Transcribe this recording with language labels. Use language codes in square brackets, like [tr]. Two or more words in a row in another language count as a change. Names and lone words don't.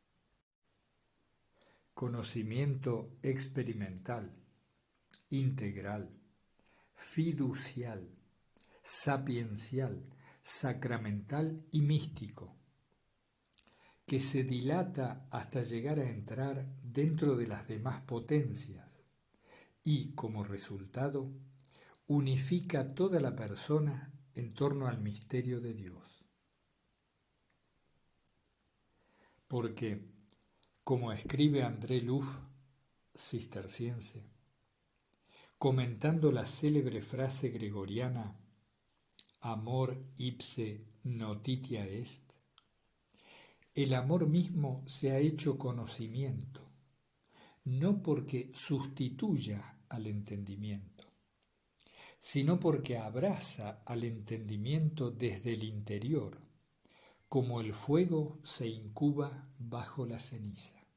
[es] Conocimiento experimental, integral, fiducial, sapiencial, sacramental y místico, que se dilata hasta llegar a entrar dentro de las demás potencias y, como resultado, unifica toda la persona en torno al misterio de Dios. Porque, como escribe André Luff, cisterciense, comentando la célebre frase [la] gregoriana amor ipse notitia est, [es] el amor mismo se ha hecho conocimiento, no porque sustituya al entendimiento, sino porque abraza al entendimiento desde el interior, como el fuego se incuba bajo la ceniza.